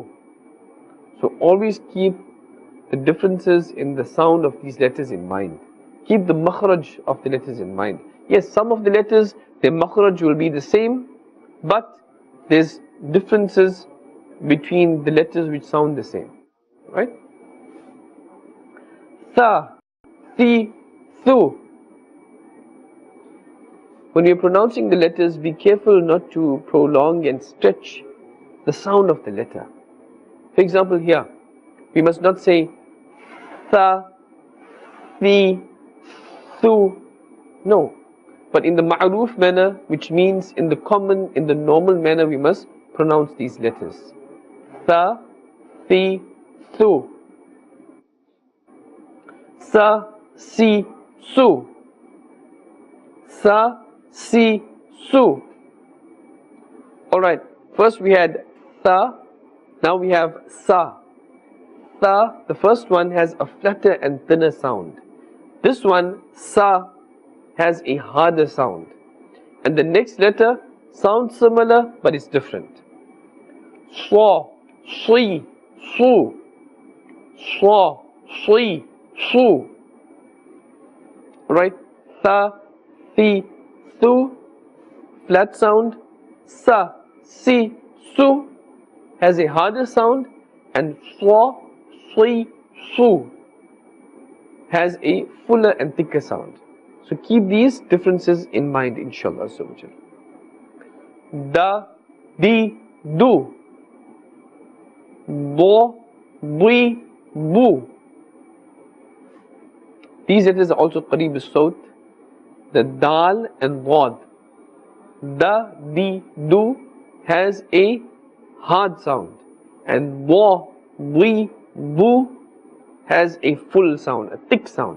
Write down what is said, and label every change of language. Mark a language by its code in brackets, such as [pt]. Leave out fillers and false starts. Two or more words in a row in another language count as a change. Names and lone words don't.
[en] So always keep the differences in the sound of these letters in mind. Keep the makhraj of the letters in mind. Yes, some of the letters, their makhraj will be the same, but there's differences between the letters which sound the same. Right? [ar] ثَ ثِ ثُ. [en] When you're pronouncing the letters, be careful not to prolong and stretch the sound of the letter. For example, here, we must not say [ar] ثَا ثِي ثُو. [en] No. But in the ma'ruf manner, which means in the common, in the normal manner, we must pronounce these letters. [ar] ثَ ثِ ثُ. سَ سِ سُ. سَ سِ سُ. [en] Alright, first we had tha, now we have sa. Tha, the first one has a flatter and thinner sound. This one, sa, has a harder sound. And the next letter sounds similar, but it's different. [ar] صَ, صِ صُ. صَ صِ صُ. [en] Right? [ar] ثَ ثِ ثُ. [en] Flat sound. [ar] سَ سِ سُ [en] has a harder sound. And swa, [ar] صِ صُ [en] has a fuller and thicker sound. So keep these differences in mind, inshallah. [ar] دَ دِ دُ. Bo, bui, bu. [en] These letters are also [ar] قريب الصوت. [en] The dal and wad. [ar] دَ دِ دُ [en] has a hard sound, and bo, bui, bu has a full sound, a thick sound.